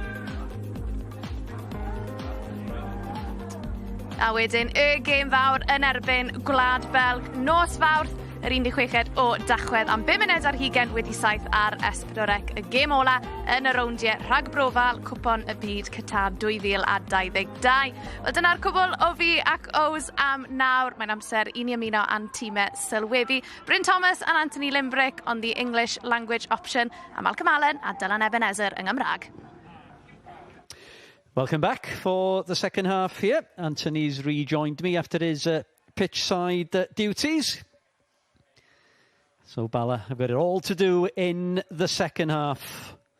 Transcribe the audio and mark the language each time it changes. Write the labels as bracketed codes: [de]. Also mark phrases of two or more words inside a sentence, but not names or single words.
[cy] A wedyn y gêm fawr yn erbyn Gwlad Belg nos Fawrth, yr 16 o Dachwedd am 5 munud ar hugen wedi 7 ar S4C. Y gêm ola yn y rowndiau rhagbrofal Cwpon y Byd Qatar 2022. Wel, dyna'r cwbl o fi ac Ows am nawr. Mae'n amser i ni ymuno a'n tîmau sylwebu. [en] Bryn Thomas and Anthony Limbrick on the English language option, [cy] a Malcolm Allen a Dylan Ebenezer yng Nghymraeg. [en] Welcome back for the second half here. Anthony's rejoined me after his pitch side duties. So Bala have got it all to do in the second half.